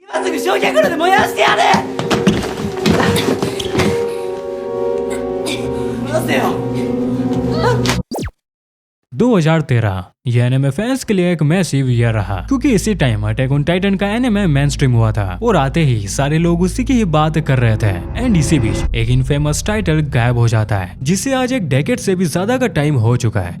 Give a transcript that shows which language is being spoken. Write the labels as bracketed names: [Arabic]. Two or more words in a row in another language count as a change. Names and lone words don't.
[Japanese] 今すぐ焼却炉で燃やしてやる。燃やせよ。 [Hindi] 2013 ये एनिमे फैंस के लिए एक [English] massive year [Hindi] रहा, क्योंकि इसी टाइम अटैक ऑन टाइटन का एनिमे मेनस्ट्रीम हुआ था और आते ही सारे लोग उसी की ही बात कर रहे थे। एंड इसी बीच एक [English] infamous title [Hindi] गायब हो जाता है, जिसे आज एक डेकेड से भी ज्यादा का टाइम हो चुका है।